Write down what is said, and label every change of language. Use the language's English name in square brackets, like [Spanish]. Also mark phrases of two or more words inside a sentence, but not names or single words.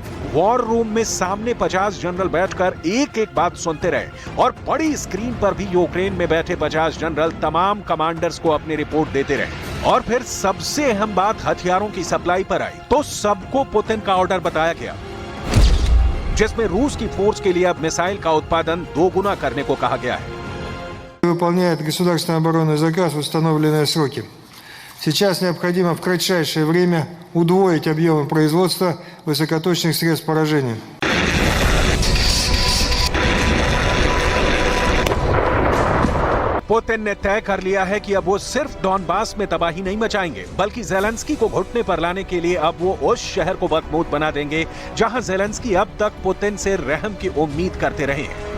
[English] war room [Hindi] में सामने 50 जनरल बैठकर एक एक बात सुनते रहे और बड़ी स्क्रीन पर भी यूक्रेन में बैठे 50 जनरल तमाम कमांडर्स को अपनी रिपोर्ट देते रहे। और फिर सबसे अहम बात हथियारों की सप्लाई पर आई तो सबको पुतिन का ऑर्डर बताया गया जिसमें रूस की फोर्स के लिए अब मिसाइल का उत्पादन 2 गुना करने को कहा गया है। [Russian] Выполняет государственный оборонный заказ в установленные сроки. Сейчас необходимо в кратчайшее время удвоить объемы производства высокоточных средств поражения. [Hindi] पुतिन ने तय कर लिया है कि अब वो सिर्फ डॉनबास में तबाही नहीं मचाएंगे बल्कि ज़ेलेंस्की को घुटने पर लाने के लिए अब वो उस शहर को बखमूत बना देंगे जहां ज़ेलेंस्की अब तक पुतिन से रहम की उम्मीद करते रहे हैं।